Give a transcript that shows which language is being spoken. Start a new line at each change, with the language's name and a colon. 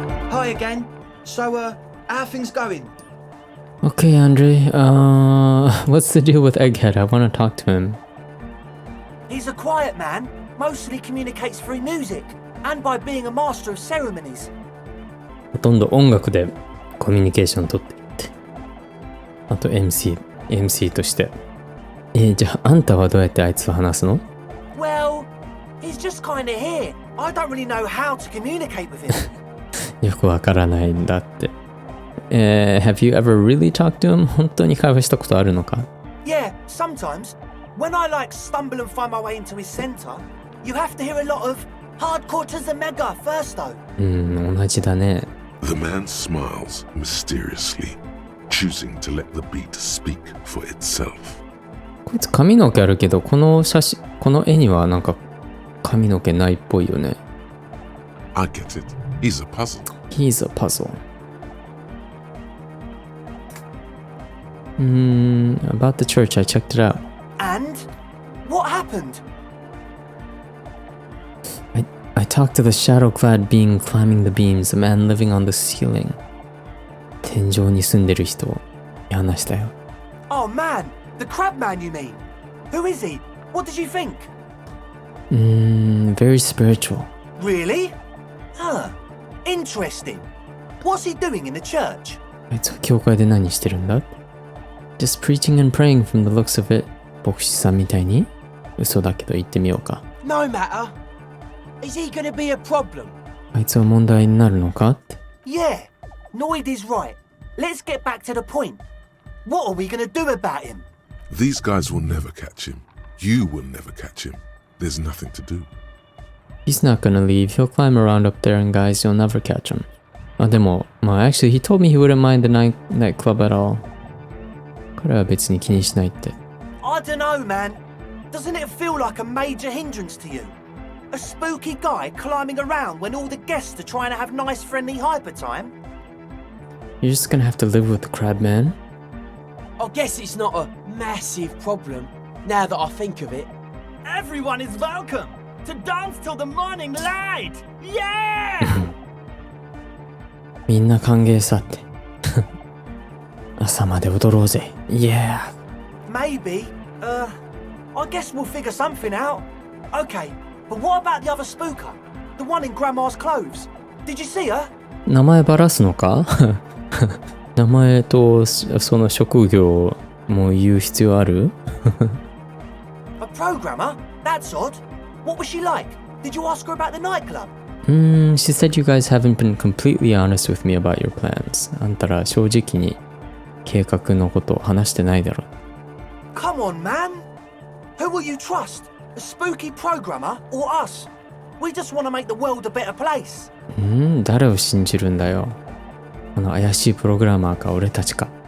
English: Hi again. So, how are things going? Okay, Andre. What's the deal with Egghead? I want to talk to him. He's a quiet man, mostly communicates through music, and by being a master of ceremonies.
Japanese: ほとんど音楽でコミュニケーション取ってるって。あと MC として。じゃあ、あんたはどうやってあいつと話すの？
English: Well, he's just kinda here. I don't really know how to communicate with him.
Japanese: よくわからないんだって。
English: Have you ever really talked to him?
Japanese: 本当に会話したことあるのか？
English: Yeah, sometimes. When I stumble and find my way into his center, you have to hear a lot of hardcore to the mega first though.
Japanese: 同じだね。
English: The man smiles mysteriously, choosing to let the beat speak for itself.
Japanese: こいつ髪の毛あるけど、この絵にはなんか髪の毛ないっぽいよね。
English: I get it. He's a puzzle. He's a puzzle. About the church, I checked it out. And? What happened? I talked to the shadow-clad being climbing the beams, a man living on the ceiling.
Japanese: 天井に住んでる人に話したよ。
English: Oh man, the crab man you mean? Who is he? What did you think? Very spiritual. Really? Huh. Interesting. What's he doing in the church?
Japanese: あいつは教会で何してるんだ？
English: Just preaching and praying from the looks of it.
Japanese: 牧師さんみたいに？嘘だけど言ってみようか。
English: No matter. Is he gonna be a problem?
Japanese: あいつは問題になるのかって。
English: Yeah. Noid is right. Let's get back to the point. What are we gonna do about him? These guys will never catch him. You will never catch him. There's nothing to do. He's not gonna leave. He'll climb around up there and guys, you'll never catch him. でも、actually, he told me he wouldn't mind the nightclub at all.
Japanese: 彼は別に気にしないって。
English: I don't know, man. Doesn't it feel like a major hindrance to you? A spooky guy climbing around when all the guests are trying to have nice, friendly hyper time? You're just gonna have to live with the crab man. I guess it's not a massive problem, now that I think of it. Everyone is welcome to dance till the morning light. Yeah!
Japanese: みんな歓迎さって。朝まで踊ろうぜ。Yeah!
English: Maybe. I guess we'll figure something out. Okay, but what about the other spooker? The one in Grandma's clothes? Did you see her?
Japanese: 名前ばらすのか？名前とその職業も言う必要ある？
English: A programmer? That's odd. What was she like? Did you ask her about the nightclub? She said you guys haven't been completely honest with me about your plans.
Japanese: あんたら正直に計画のことを話してないだろ。
English: Come on, man. Who will you trust? A spooky programmer or us? We just want to make the world a better place.
Japanese: 誰を信じるんだよ。あの怪しいプログラマーか俺たちか。